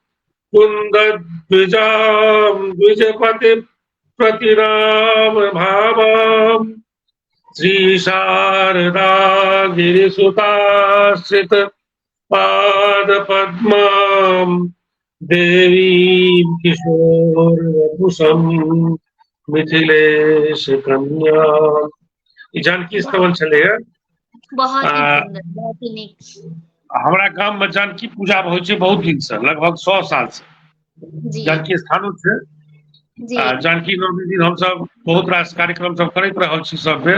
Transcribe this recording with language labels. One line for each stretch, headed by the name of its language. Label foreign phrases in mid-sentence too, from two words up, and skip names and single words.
Sanskrit: कुन्दद्विजां द्विजपतिप्रतिराम भावाम् श्रीशारदा गिरिसुताश्रित पादपद्माम् देवीं किशोरवपुषम् मिथिलेश कन्या।
Maithili: ई जानकी स्तवन छलैया। बहुत ही आ सुंदर बहुत ही नीक। हमरा गाम में जानकी पूजा होइ छै बहुत दिन से, लगभग 100 साल से जी जानकी स्थानो छै। जी आ जानकी नवमी दिन हम सब बहुत रास कार्यक्रम सब करैत रहल छी सब बेर।